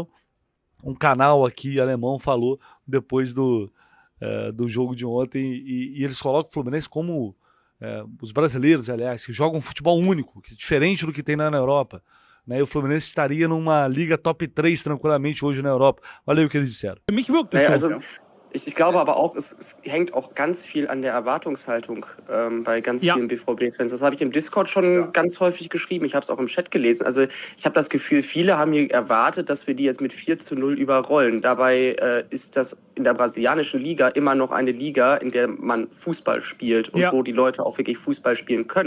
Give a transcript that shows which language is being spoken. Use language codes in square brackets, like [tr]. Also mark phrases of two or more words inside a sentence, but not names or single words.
[pt] Um canal aqui alemão falou depois do jogo de ontem e eles colocam o Fluminense como... os brasileiros, aliás, que jogam um futebol único, que é diferente do que tem na Europa, né? E o Fluminense estaria numa liga top 3 tranquilamente hoje na Europa. Olha aí o que eles disseram. [de] Für mich wirkt es so. Ich glaube aber auch, es hängt auch ganz viel an der Erwartungshaltung bei ganz vielen BVB-Fans. Das habe ich im Discord schon ganz häufig geschrieben. Ich habe es auch im Chat gelesen. Also ich habe das Gefühl, viele haben hier erwartet, dass wir die jetzt mit 4:0 überrollen. Dabei ist das in der brasilianischen Liga immer noch eine Liga, in der man Fußball spielt und wo die Leute auch wirklich Fußball spielen können.